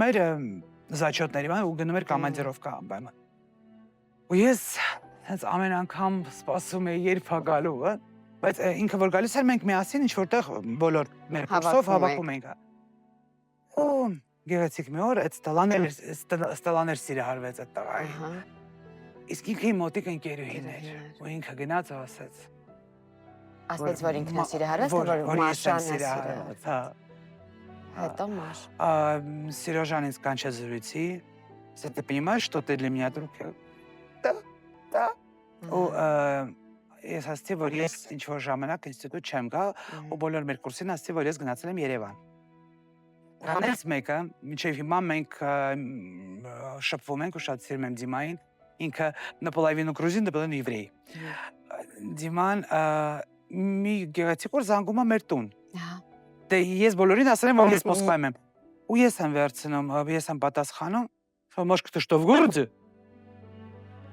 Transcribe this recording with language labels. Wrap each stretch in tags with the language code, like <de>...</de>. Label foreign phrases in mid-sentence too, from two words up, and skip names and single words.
<hy>էր, զաչյոտների բան, ու գնում էր կոմանդիրովկա անպայման։ Ու ես հենց ամեն անգամ սպասում էի երբ է գալու, բայց ինքը որ գալիս էր, մենք միասին ինչ-որտեղ բոլոր մեր կուրսով հավաքում էինք։ Ու գեղեցիկ մի օր այդ Ստելան էր սիրահարվեց այդ տղային։ Իսկ ինքը իմ մոտիկ ընկերուհին էր, ու ինքը գնաց ու ասեց։ Ասեց, որ ինքն է սիրահարված, որ Մաշան է սիրահարված։ Հա։ Հետո Մաշ։ Сережа ինձ կանչեց զրույցի, ասեց,</hy> <ru>ты понимаешь, что ты для меня друг?</ru> <hy>Да։ Ու ես ասացի, որ ես ինչ-որ ժամանակ ինստիտուտ չեմ գա, ու բոլոր մեր կուրսին ասացի, որ ես գնացել եմ Երևան։ Դրանից մեկը, մինչև հիմա մենք շփվում ենք ու շատ սիրում եմ Դիմային, ինքը</hy> <ru>наполовину грузин, наполовину еврей։</ru> <hy>Դիման մի գեղեցիկ օր զանգում է մեր տուն։ Դե ես բոլորին ասել եմ, որ ես Մոսկվայում եմ։ Ու ես եմ վերցնում, ես եմ պատասխանում, «Մաշկը</hy> <ru>ты что, в городе?»</ru>